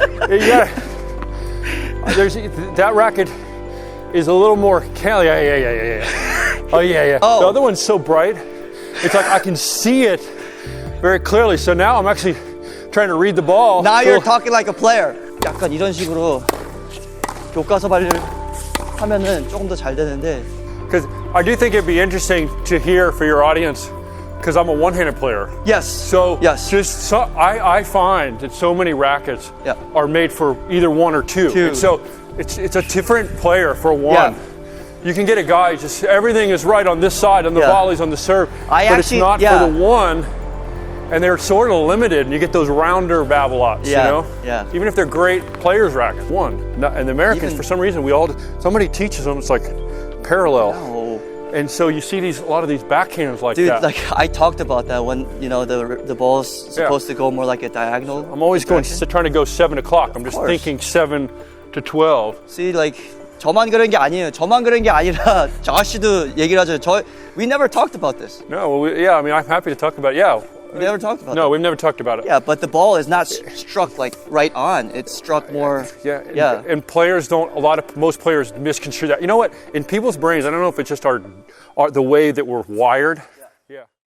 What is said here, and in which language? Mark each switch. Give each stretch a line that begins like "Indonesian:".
English: Yeah, that racket is a little more. Yeah. Oh yeah. Oh. The other one's so bright. It's like I can see it very clearly. So now I'm actually trying to read the ball. Now you're talking like a player.
Korean: 약간 이런 식으로 교과서 발리를 하면은 조금 더 잘 되는데.
English: Because I do think it'd be interesting to hear for your audience. Because I'm a one-handed player. Yes. So yes. I find that so many rackets Yeah. are made for either one or two. And so it's a different player for one. Yeah. You can get a guy just everything is right on this side and the volley's on the serve, but it's not for the one. And they're sort of limited, and you get those rounder Babolat, you know? Yeah. Even if they're great players rackets, one. And the Americans, for some reason, somebody teaches them, it's like parallel. No. And so you see a lot of these backhands like Dude, that. like I talked about that when, you know, the ball's supposed to go more like a diagonal. I'm always trying to go 7 o'clock. I'm just thinking 7 to 12. See, like
Korean: 저만 그런 게 아니에요. 저만 그런 게 아니라 저씨도 얘기를 하죠.
English: We never talked about this. No, well, I mean, I'm happy to talk about it. Yeah. We never talked about No, we've never talked about it. Yeah, but the ball is not struck like right on. It's struck more. Yeah. And players most players misconstrue that. You know what? In people's brains, I don't know if it's just the way that we're wired. Yeah.